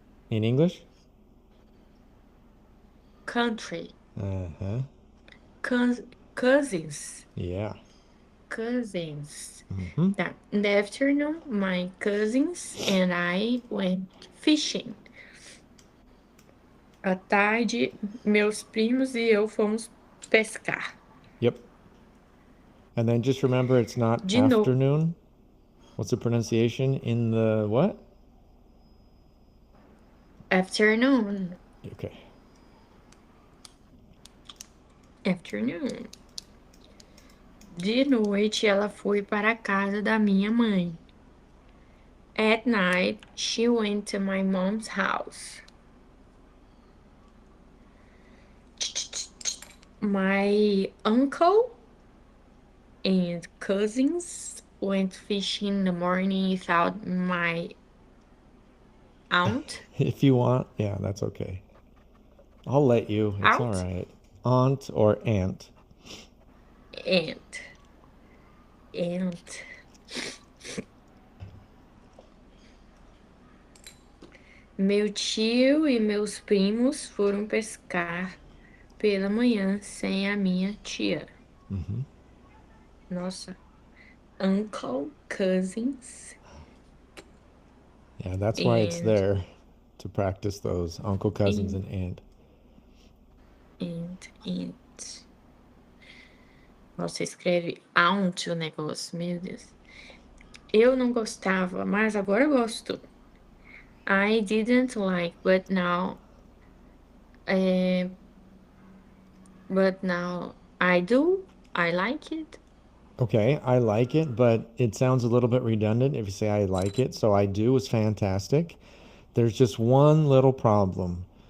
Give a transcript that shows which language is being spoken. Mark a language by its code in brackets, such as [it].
[en] in English? country, Uh-huh. cousins, Yeah. cousins. Mm-hmm. That in the afternoon, my cousins and I went fishing. [pt] À tarde, meus primos e eu fomos pescar. [en] Yep. And then just remember it's not [pt] De novo, [en] afternoon. What's the pronunciation in the what? afternoon, Okay. afternoon. [pt] De noite, ela foi para a casa da minha mãe. [en] At night, she went to my mom's house. My uncle and cousins went fishing in the morning without my aunt. If you want, yeah, that's okay. I'll let you. It's all Aunt? right. Aunt or aunt. Aunt. Aunt. [pt] Meu tio e meus primos foram pescar pela manhã sem a minha tia. Mm-hmm. Nossa. [en] Uncle, cousins, Yeah, that's why it's there to practice those uncle, cousins, and and aunt. aunt. [pt] Nossa, escreve aunt o negócio, meu Deus. Eu não gostava, mas agora eu gosto. [en] I didn't like, uh, but now I do. I like it. Okay, I like it, but it sounds a little bit redundant if you say I like it. So I do is fantastic. There's just one little problem.